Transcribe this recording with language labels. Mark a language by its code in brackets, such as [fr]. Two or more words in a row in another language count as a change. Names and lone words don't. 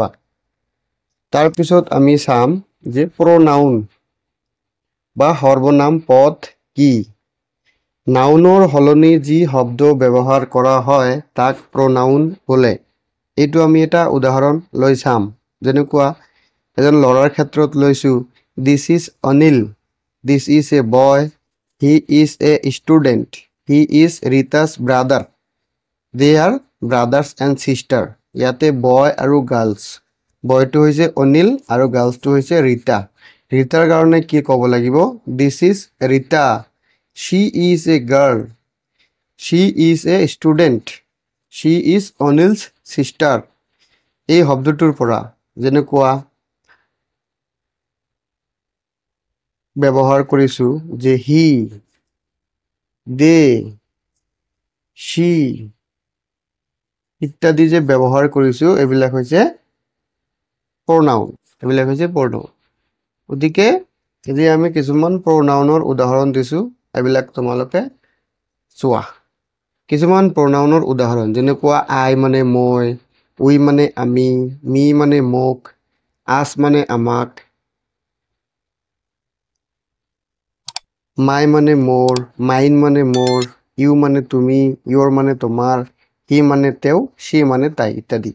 [as] তাৰপিছত আমি চাম যে প্ৰনাউন বা সৰ্বনাম পদ কি। নাউনৰ সলনি যি শব্দ ব্যৱহাৰ কৰা হয় তাক প্ৰনাউন বোলে। এইটো আমি এটা উদাহৰণ লৈ চাম। যেনেকুৱা এজন ল'ৰাৰ ক্ষেত্ৰত লৈছোঁ, [en] this is অনিল, this is a boy, he is a student, he is Rita's brother, they are brothers and sister। [as] ইয়াতে বয় আৰু গাৰ্লছ, বয়টো হৈছে অনিল আৰু গাৰ্লছটো হৈছে ৰীতা। ৰীতাৰ কাৰণে কি ক'ব লাগিব? [en] this is ৰীতা, she is a girl, she is a student, she is অনিলছ sister। [as] এই শব্দটোৰ পৰা যেনেকুৱা ব্যৱহাৰ কৰিছোঁ যে হি, দে, she ইত্যাদি যে ব্যৱহাৰ কৰিছোঁ এইবিলাক হৈছে প্ৰনাউন। গতিকে আজি আমি কিছুমান প্ৰনাউনৰ উদাহৰণ দিছোঁ, এইবিলাক তোমালোকে চোৱা। কিছুমান প্ৰনাউনৰ উদাহৰণ যেনেকুৱা আই মানে মই, উই মানে আমি, মি মানে মোক, আছ মানে আমাক, মাই মানে মোৰ, মাইন মানে মোৰ, ইউ মানে তুমি, ইয়ৰ মানে তোমাৰ, হি মানে তেওঁ, সি মানে তাই ইত্যাদি।